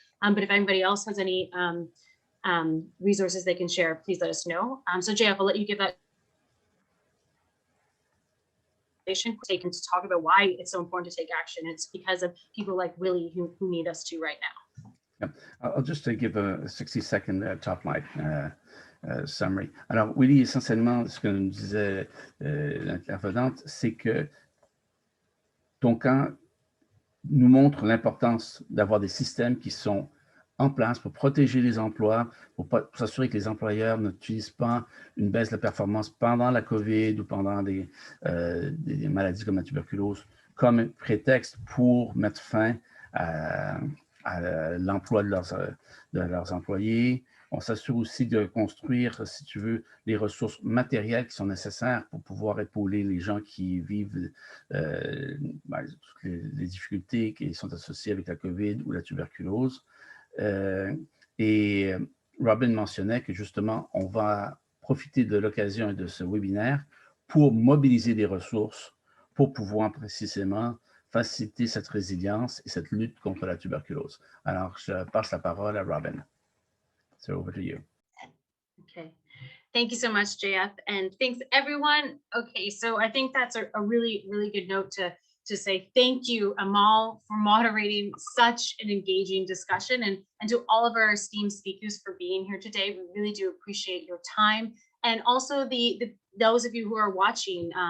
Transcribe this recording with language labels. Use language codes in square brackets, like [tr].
[en] But if anybody else has any resources they can share, please let us know. So JF, I'll let you give that taken to talk about why it's so important to take action. It's because of people like Willie who need us to right now. Yeah. I'll just give a 60-second top line summary. [fr] Alors, Willie, essentiellement, ce que nous disait l'intervenante, c'est que ton cas nous montre l'importance d'avoir des systèmes qui sont en place pour protéger les emplois, pour s'assurer que les employeurs n'utilisent pas une baisse de la performance pendant la COVID ou pendant des maladies comme la tuberculose comme prétexte pour mettre fin à l'emploi de leurs employés. On s'assure aussi de construire, si tu veux, les ressources matérielles qui sont nécessaires pour pouvoir épauler les gens qui vivent toutes les difficultés qui sont associées avec la COVID ou la tuberculose. Et Robin mentionnait que justement, on va profiter de l'occasion et de ce webinaire pour mobiliser des ressources pour pouvoir précisément faciliter cette résilience et cette lutte contre la tuberculose. Alors, je passe la parole à Robin. [en] So over to you. Okay. Thank you so much, JF, and thanks everyone. Okay, so I think that's a really, really good note to say thank you, Amal, for moderating such an engaging discussion, and to all of our esteemed speakers for being here today. We really do appreciate your time, and also those of you who are watching.